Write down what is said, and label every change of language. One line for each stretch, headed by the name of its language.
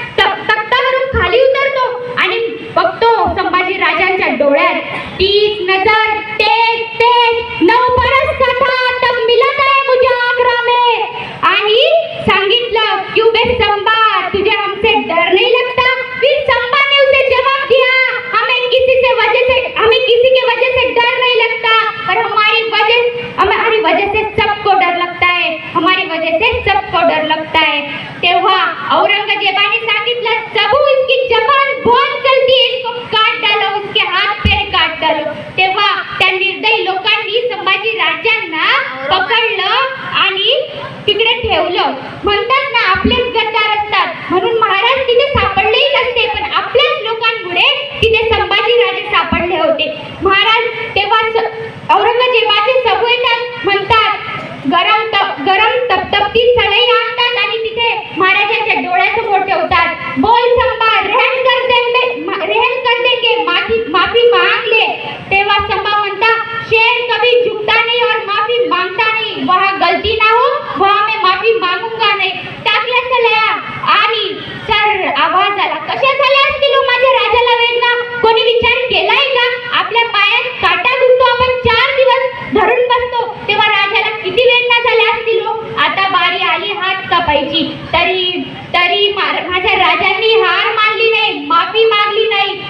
Marathi: तख्तावरून खाली उतरतो आणि बघतो संभाजी राजांच्या डोळ्यात तीच नजर, तेज तेज,
Hindi: 9 बरस का था तब मिला है मुझे आगरा में.
Marathi: आणि सांगितलं,
Hindi: क्यों बे संभा, तुझे हमसे डर नहीं लगता. फिर संभा ने उसे जवाब दिया, हमें किसी के वजह से डर नहीं लगता, पर हमारी वजह से सबको डर लगता है, हमारी वजह से सबको डर लगता है.
Marathi: तेव्हा औरंगजेबाने सांगितलं,
Hindi: सबू इसकी जबान बहुत चलती है, इसको काट डालो, इसके हाथ पैर काट डालो.
Marathi: तेव्हा त्या निर्दयी लोकांनी संभाजी राजांना पकडलं आणि तिकडे ठेवलं. म्हणतात ना, आपलेच गद्दार असतात, म्हणून महाराज तिथे सापडलेही नसते, पण आपल्याच लोकांमुळे तिथे संभाजी राजे सापडले होते. महाराज तेव्हा औरंगजेबाचे सबू येतात, म्हणतात गरम तपतपती सळई आणतात आणि तिथे महाराजांच्या डोळ्यासमोर ठेवतात.
Hindi: बोल संभा, रहम कर देंगे, माफी मांग ले.
Marathi: तेव्हा संभा म्हणता,
Hindi: शेर कभी झुकता नहीं और माफी मांगता नहीं, वहाँ गलती ना हो, वहाँ मैं माफी मागूंगा नाही.
Marathi: टाकल्या सळया आणि सर आवाज आला. कशा झाल्या असतील माझ्या राजाला वेदना? कोणी विचार केलाय का? आपल्या पायात काटा घुसतो, आपण 4 दिवस धरून बसतो, तेव्हा राजाला किती वेदना झाल्या असतील. आता बारी आली हात कापायची, तरी माझ्या राजांनी हार मानली नाही, माफी मागली नाही.